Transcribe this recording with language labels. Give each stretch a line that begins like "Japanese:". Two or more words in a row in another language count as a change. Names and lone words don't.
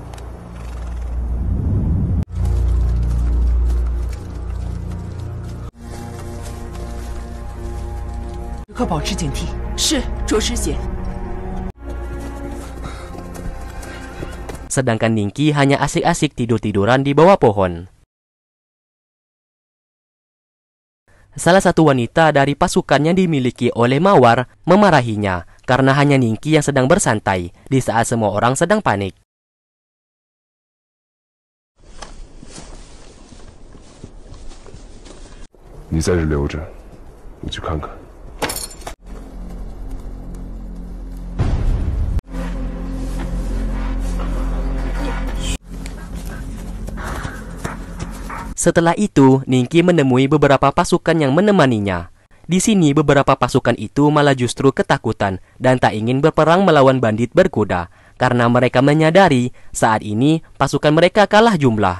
Indonesian: Sedangkan Ningki hanya asik-asik tidur-tiduran di bawah pohon. Salah satu wanita dari pasukan yang dimiliki oleh Mawar memarahinya karena hanya Ningki yang sedang bersantai di saat semua orang sedang panik.
Chinese: "你在这留着，我去看看。"
Indonesian: Setelah itu, Ningki menemui beberapa pasukan yang menemaninya. Di sini beberapa pasukan itu malah justru ketakutan dan tak ingin berperang melawan bandit berkuda karena mereka menyadari saat ini pasukan mereka kalah jumlah.